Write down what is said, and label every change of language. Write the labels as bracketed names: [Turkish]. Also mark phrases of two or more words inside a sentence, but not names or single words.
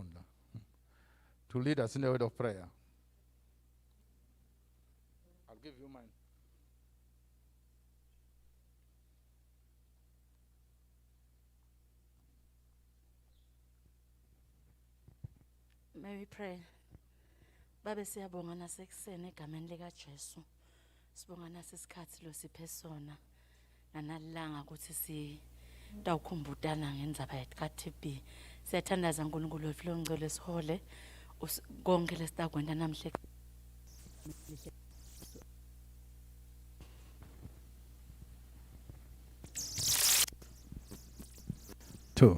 [English] To lead us in a word of prayer. I'll give you mine. May we pray. [Swati] Babe siyabonga nasekuseni egameni lika Jesu. Sibonga nasesikhathi lo siphe sona. Nanalanga ukuthi sitawukhumbutana ngendzaba yethu ka-TB. Siyathandaza uNkulunkulu wethu lo ngcwele esihole konke lesitakwenda namhle. [English] Two.